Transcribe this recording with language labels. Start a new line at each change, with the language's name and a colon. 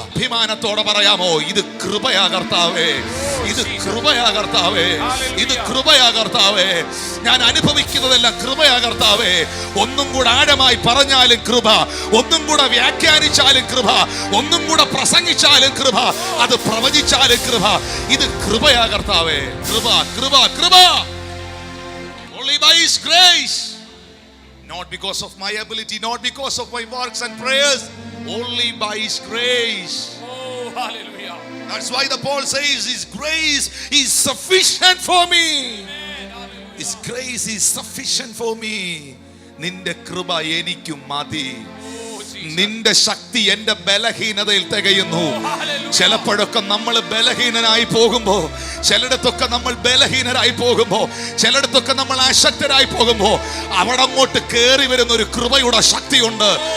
Malayalam: അഭിമാനത്തോടെ പറയാമോ, ഇത് കൃപയാ കർത്താവേ, ഇത് കൃപയാ കർത്താവേ, ഇത് കൃപയാ കർത്താവേ. ഞാൻ അനുഭവിക്കുന്നതെല്ലാം കൃപയാ കർത്താവേ. ഒന്നും കൂടെ ആഴമായി പറഞ്ഞാലും കൃപ, ഒന്നും കൂടെ വ്യാഖ്യാനിച്ചാലും കൃപ, ഒന്നും കൂടെ പ്രസംഗിച്ചാലും കൃപ, അത് പ്രവചിച്ചാലും കൃപ. ഇത് കൃപയാ കർത്താവേ. കൃപ, കൃപ, കൃപ.
English: Only by His grace, not because of my ability, not because of my works and prayers, only by His grace. Oh, hallelujah. That's why the Paul says His grace is sufficient for me. His grace is sufficient for me.
Malayalam: നിന്റെ കൃപ എനിക്കും മതി. നിന്റെ ശക്തി എന്റെ ബലഹീനതയിൽ തികയുന്നു. ചിലപ്പോഴൊക്കെ നമ്മൾ ബലഹീനനായി പോകുമ്പോ, ചിലയിടത്തൊക്കെ നമ്മൾ ബലഹീനരായി പോകുമ്പോ, ചിലയിടത്തൊക്കെ നമ്മൾ അശക്തരായി പോകുമ്പോ അവിടെ അങ്ങോട്ട് കയറി വരുന്ന ഒരു കൃപയുടെ ശക്തിയുണ്ട്.